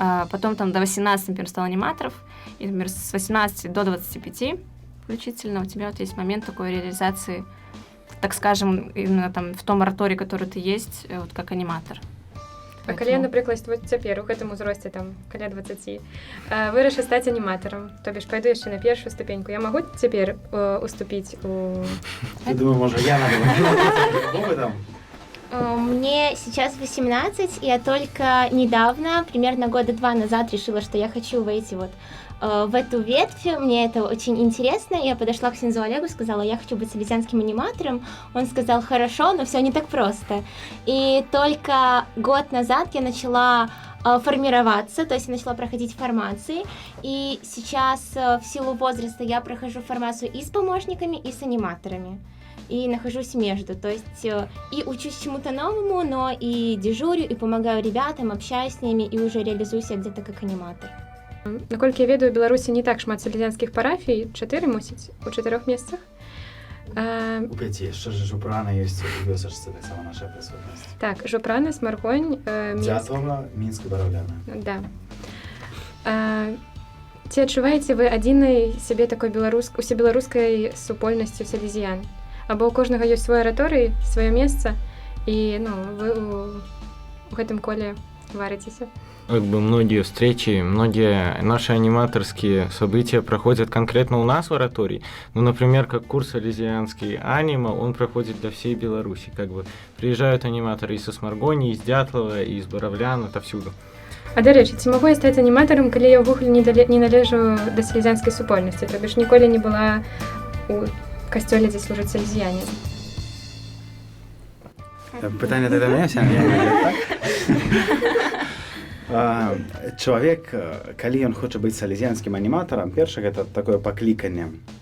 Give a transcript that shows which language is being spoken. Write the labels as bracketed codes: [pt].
[ru] Потом там до 18, например, стал аниматоров, и, например, с 18 до 25 включительно у тебя вот есть момент такой реализации, так скажем, именно там в том оратории, который ты есть, вот как аниматор. [be] А калі я, напрыклад, вот цяпер у гэтым узросце, там, каля 20, вырашыў стаць аніматарам, [ru] то бишь [be] пайду яшчэ на першую ступеньку, я магу цяпер уступіць у... [ru] Я думаю, может, я надо... Мне сейчас 18, и я только недавно, примерно 2 года назад, решила, что я хочу войти вот в эту ветвь. Мне это очень интересно. Я подошла к Ксензу Олегу, сказала, я хочу быть салезианским аниматором. Он сказал, хорошо, но все не так просто. И только 1 год назад я начала формироваться, то есть я начала проходить формации, и сейчас в силу возраста я прохожу формацию и с помощниками, и с аниматорами, и нахожусь между, то есть и учусь чему-то новому, но и дежурю, и помогаю ребятам, общаюсь с ними, и уже реализую себя где-то как аниматор. [be] Наколькі я ведаю, у Беларусі не так шмат салезіянскіх парафій, 4 мусіць, у 4 месцах. У 5, яшчэ ж Жупрана ёсць у вёсачцы, таксама наша прысутнасць. Так, Жупрана, Смаргонь, Мінск. Дзятова, Мінск і Бараўляна. Да. Ці адчуваеце вы адзінай сябе такой усебеларускай супольнасцю салезіян? Або у кожнага ёсць свой араторый, сваё месца, і вы у гэтым коле варыцеся? [ru] Как бы многие встречи, многие наши аниматорские события проходят конкретно у нас в оратории. Ну, например, как курс салезианский анима, он проходит для всей Беларуси. Как бы приезжают аниматоры из Смаргони, из Дятлова, из Боровлян, отовсюду. [be] А до речі, ці магу я стаць аніматарам, калі я ўвогуле не належу да салезіянскай супольнасці, [ru] то бишь [be] ніколі не была у касцёле, дзе служаць салезіяне? Пытанне да мяне, так? Чалавек, калі ён хоча быць салезіянскім аніматарам, першае гэта такое пакліканне.